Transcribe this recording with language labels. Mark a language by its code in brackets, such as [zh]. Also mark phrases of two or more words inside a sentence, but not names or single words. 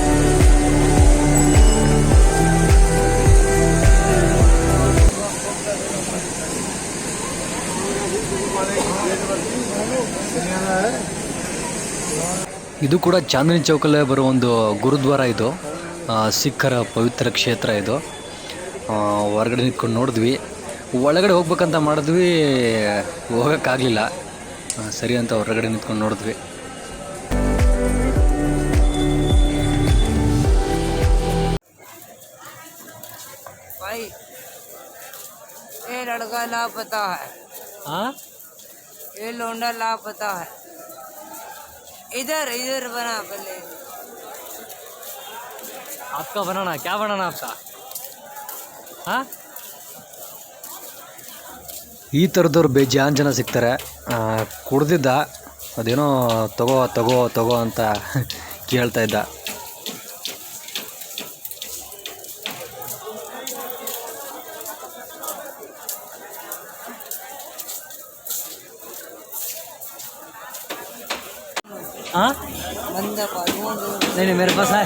[kn] ಇದು ಕೂಡ ಚಾಂದಿನಿ ಚೌಕಲ್ಲೇ ಬರೋ ಒಂದು ಗುರುದ್ವಾರ. ಇದು ಸಿಖ್ಖರ ಪವಿತ್ರ ಕ್ಷೇತ್ರ. ಇದು ಹೊರಗಡೆ ನಿಂತ್ಕೊಂಡು ನೋಡಿದ್ವಿ. ಒಳಗಡೆ ಹೋಗ್ಬೇಕಂತ ಮಾಡಿದ್ವಿ, ಹೋಗೋಕ್ಕಾಗಲಿಲ್ಲ. ಸರಿ ಅಂತ ಹೊರಗಡೆ ನಿಂತ್ಕೊಂಡು ನೋಡಿದ್ವಿ. [hi] ये लड़का लापता है। हाँ, ये लोंडा लापता है। इधर बना पहले। आपका बनाना क्या बनाना आपका? हाँ, [kn] ಈ ಥರದವ್ರು ಬೇಜಾನ್ ಜನ ಸಿಗ್ತಾರೆ. ಕುಡ್ದಿದ್ದ ಅದೇನೋ ತಗೋ ಅಂತ ಕೇಳ್ತಾ ಇದ್ದ. [hi] हाँ, नहीं मेरे पास है